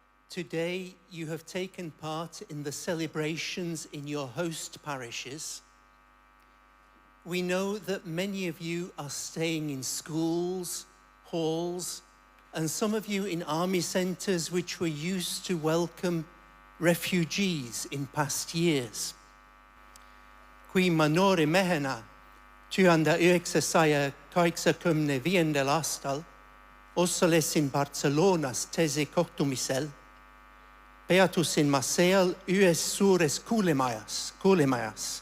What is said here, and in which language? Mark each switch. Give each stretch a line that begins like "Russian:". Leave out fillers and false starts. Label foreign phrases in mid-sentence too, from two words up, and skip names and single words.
English: Today you have taken part in the celebrations in your host parishes. We know that many of you are staying in schools, halls, and some of you in army centres which were used to welcome refugees in past years.
Estonian: Kui ma noori mehena 1985. aastal osalesin Barcelonas teise kohtumisel, peatusin ma seal ühes suures kuulemajas.